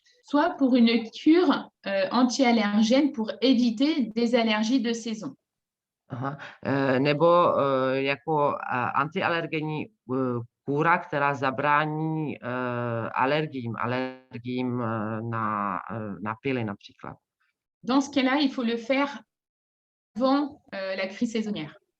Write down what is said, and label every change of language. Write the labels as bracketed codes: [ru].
[fr] soit pour une cure anti-allergène pour éviter des allergies de saison. Aha. [cs] Nebo jako antialergenní kůra, která zabrání alergiím na pily například. [fr] Dans ce cas-là, il faut le faire avant la crise saisonnière.